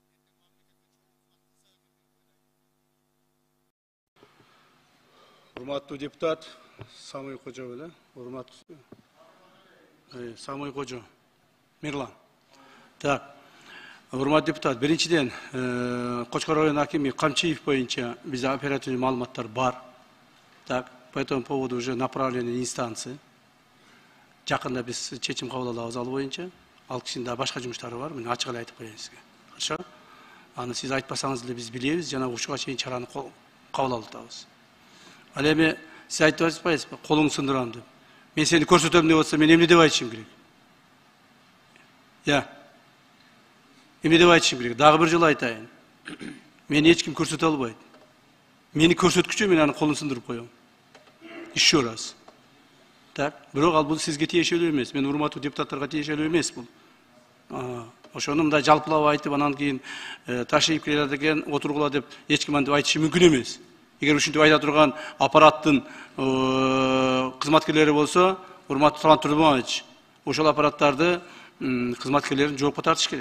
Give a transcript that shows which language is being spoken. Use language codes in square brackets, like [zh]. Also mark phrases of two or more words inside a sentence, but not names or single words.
[ky] Урматтуу депутат Самый Кожо беле, урматтуу Самый Кожо Мирлан. Так. Урматтуу депутат, биринчиден Кошкор район акими Камчиев боюнча бизде оперативный маалыматтар бар. [ru] Так, по этому поводу уже направлены инстанции. [ky] Жакында биз чечим кабыл алабыз ал боюнча. Ал кишинин да башка жумуштары бар. Мен ачык эле айтып коеюн сизге. Хорошо? Аны сиз айтпасаңыз деле биз билебиз, жана ушуга чейин чараны кабыл алып атабыз. Ал эми сиз айтып атпайсызбы, колуңду сындырам деп. Мен сени көрсөтөм деп атса, мен эмне деп айтышым керек? Эмне деп айтышым керек? Дагы бир жолу айтайын. Мени эч ким көрсөтө албайт. Мени көрсөткүчө мен аны колун сындырып коем. [ru] Еще раз. [ky] Так, бирок ал бул сизге тиешелүү эмес. Мен урматтуу депутаттарга тиешелүү эмес бул. Ошону мындай жалпылап айтып, анан кийин ташыйып келет экен, отургула деп эч ким антип айтышы мүмкүн эмес. Эгер ушинтип айта турган аппараттын кызматкерлери болсо, урматтуу Талант Турдумович, ошол аппараттарды кызматкерлерин жоопко тартыш керек.